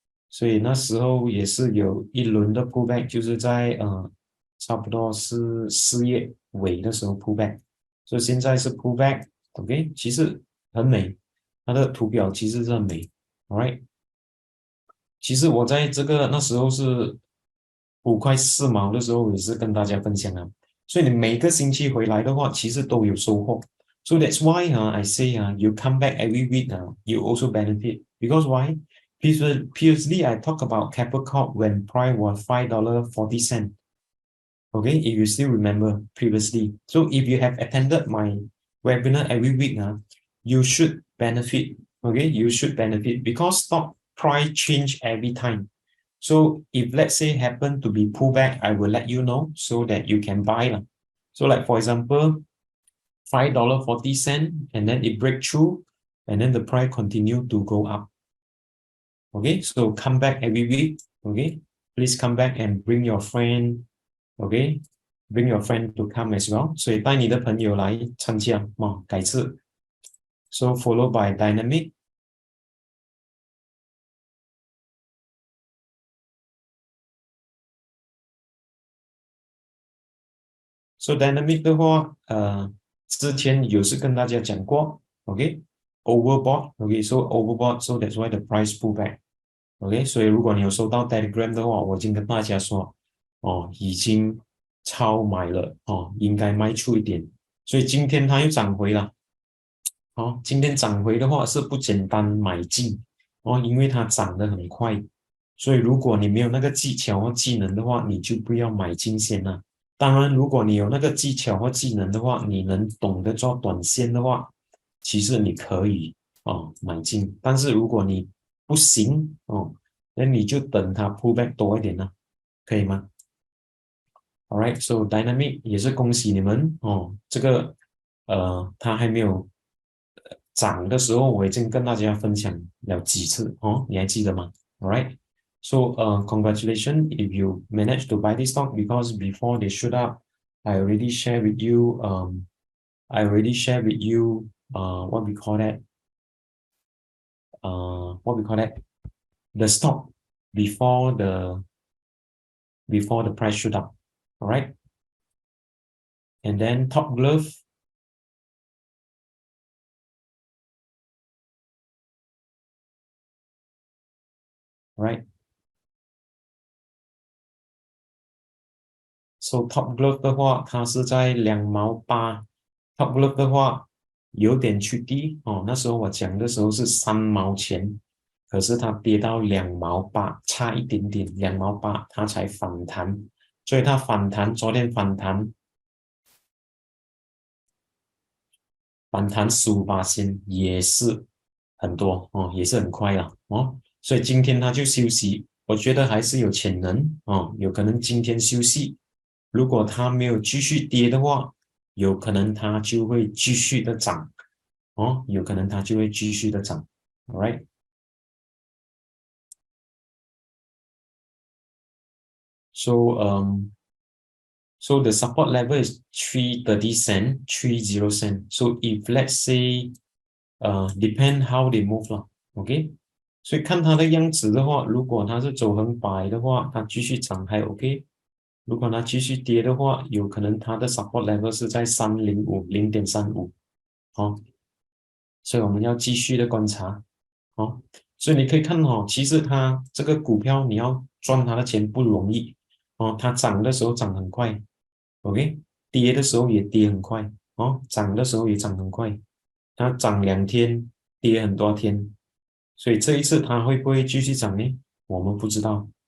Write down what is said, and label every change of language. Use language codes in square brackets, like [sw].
[zh] 所以那时候也是有一轮的 pullback，就是在差不多是4月尾的时候 pullback，所以现在是 pullback，OK，其实很美，它的图表其实是很美，Alright，其实我在这个那时候是5块4毛的时候，也是跟大家分享啊，所以你每个星期回来的话，其实都有收获。 [en] So that's why I say you come back every week you also benefit because why? Previously I talk about Keppel Corp when price was $5.40. Okay, if you still remember previously. So if you have attended my webinar every week, you should benefit. Okay, you should benefit because stock price change every time. So if let's say happen to be pullback, I will let you know so that you can buy. So like for example, $5.40 and then it break through and then the price continue to go up. Okay, so come back every week. Okay, please come back and bring your friend. Okay, bring your friend to come as well. [zh] 所以带你的朋友来参加改次 [en] So followed by Dyna-mac. [zh] So Dyna-mac 的话之前有是跟大家讲过 ，OK，overbought， OK，so overbought， [en] so that's why the price pull back， [zh] OK，所以如果你有收到 Telegram 的话，我已经跟大家说，哦，已经超买了，哦，应该卖出一点，所以今天它又涨回了。哦，今天涨回的话是不简单买进哦，因为它涨得很快，所以如果你没有那个技巧或技能的话，你就不要买进先了。当然，如果你有那个技巧或技能的话，你能懂得做短线的话，其实你可以哦买进。但是如果你不行哦，那你就等它 pull back 多一点了，可以吗？Alright，so Dynamic 也是恭喜你们哦，这个它还没有涨的时候，我已经跟大家分享了几次哦，你还记得吗？ [en] Alright，so congratulations if you managed to buy this stock because before they shoot up, I already share with you I already share with you what we call that what we call that the stock before the price shoot up. Alright, and then Top Glove. [zh] Right, so Top Glove 的话，它是在2毛8。 Top Glove 的话有点去低哦，那时候我讲的时候是3毛钱，可是它跌到2毛8，差一点点，2毛8它才反弹，所以它反弹，昨天反弹 15%也是很多哦，也是很快了哦，所以今天它就休息，我觉得还是有潜能哦，有可能今天休息，如果它没有继续跌的话，有可能它就会继续的涨哦，有可能它就会继续的涨，all right。 [en] So so the support level is 330 cent, 30 cent. So if let's say depend how they move 了，OK。 [zh] 所以看它的样子的话，如果它是走横摆的话，它继续涨还 OK。如果它继续跌的话，有可能它的 support level 是在305 0.35，哦，所以我们要继续的观察，哦，所以你可以看哦，其实它这个股票你要赚它的钱不容易哦，它涨的时候涨很快，OK，跌的时候也跌很快，哦，涨的时候也涨很快，它涨2天，跌很多天，所以这一次它会不会继续涨呢？我们不知道。